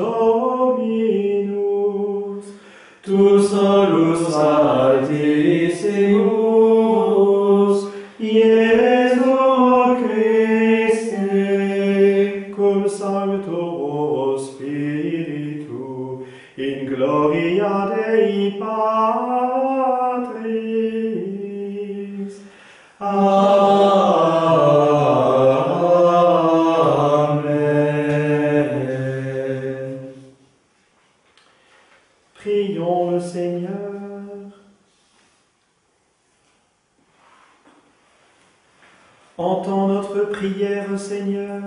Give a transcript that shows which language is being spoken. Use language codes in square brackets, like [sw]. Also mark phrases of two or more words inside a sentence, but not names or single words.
[la] Dominus, tu salus altissimus, Iesu Christe, cum Sancto Spiritu, in gloria Dei Patris. Amen. [fr] Prions le Seigneur. Entends notre prière, Seigneur.